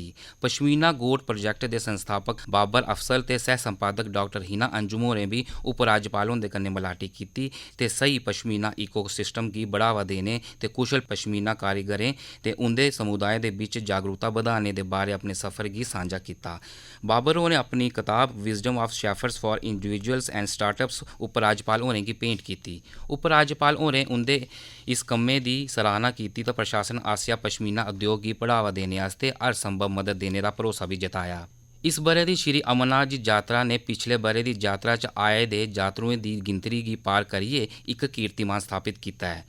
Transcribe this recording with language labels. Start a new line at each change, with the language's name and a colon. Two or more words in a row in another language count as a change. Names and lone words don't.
Dogri: पश्मीना गोट प्रोजेक्ट दे संस्थापक बाबर अफसल ते सह संपादक डाक्टर हिना अंजुम होरें बी उपराज्यपाल हुंदे कन्नै मलाटी कीती ते स्हेई पश्मीना इकोसिस्टम गी बढ़ावा देने ते कुशल पश्मीना कारीगरें ते उंदे समुदाय दे बिच्च जागरूकता बधाने दे बारै अपने सफर गी सांझा कीता। बाबर होरें अपनी कताब विजडम ऑफ शेफर्ड्स फॉर इंडिविजुअल्स एंड स्टार्टअप्स उपराज्यपाल होरें गी भेंट कीती। उपराज्यपाल होरें उंदे इस कम्मै दी सराहना कीती ते प्रशासन आसेआ पश्मीना उद्योग गी बढ़ावा देने आस्तै हर संभव मदद देने दा भरोसा बी जताया। इस ब'रे दी श्री अमरनाथ जी यात्रा ने पिछले ब'रे दी यात्रा च आए दे यात्रुएं दी गिनतरी गी पार करियै इक कीर्तिमान स्थापित कीता ऐ।